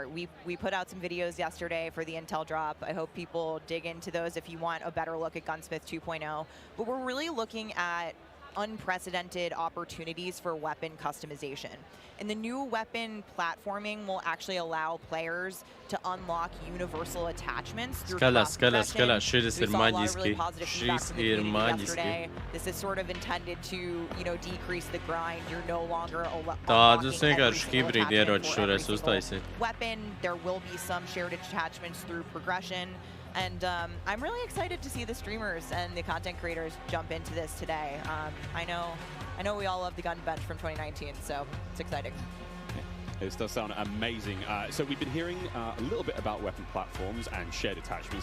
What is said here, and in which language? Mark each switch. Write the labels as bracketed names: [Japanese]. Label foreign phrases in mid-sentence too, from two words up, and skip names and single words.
[English] We put out some videos yesterday for the Intel drop. I hope people dig into those if you want a better look at Gunsmith 2.0. But we're really looking at unprecedented opportunities for weapon customization. And the new weapon platforming will actually allow players to unlock universal attachments through [Latvian] Skatāmies, šis ir maģiski. Šis ir maģiski. [English] This is sort of intended to, you know, decrease the grind. You're no longer [Latvian] Tādus vienkārši hibrīdi ieroči šoreiz uztaisīt. [English] Weapon, there will be some shared attachments through progression. And I'm really excited to see the streamers and the content creators jump into this today. I know we all love the gun bench from 2019, so it's exciting. This does sound amazing. So we've been hearing a little bit about weapon platforms and shared attachments.